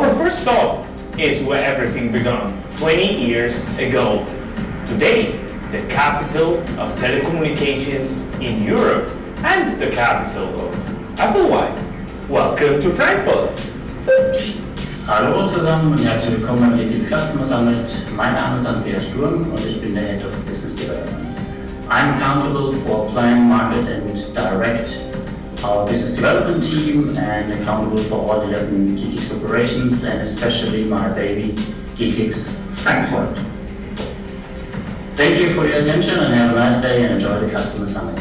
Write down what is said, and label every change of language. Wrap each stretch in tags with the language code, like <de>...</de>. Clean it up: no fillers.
<en>stop is where everything began, 20 years ago. Today, the capital of telecommunications in Europe and the capital of Applewine. Welcome to Frankfurt.</en> <de>Hallo zusammen und herzlich willkommen beim DE-CIX Customer Summit. Mein Name ist Andreas Sturm und ich bin der Head of Business Development.</de> <en>I'm accountable for plan, market and direct our business development team and accountable for all 11 DE-CIX operations and especially my baby DE-CIX Frankfurt. Thank you for your attention and have a nice day and enjoy the Customer Summit.</en>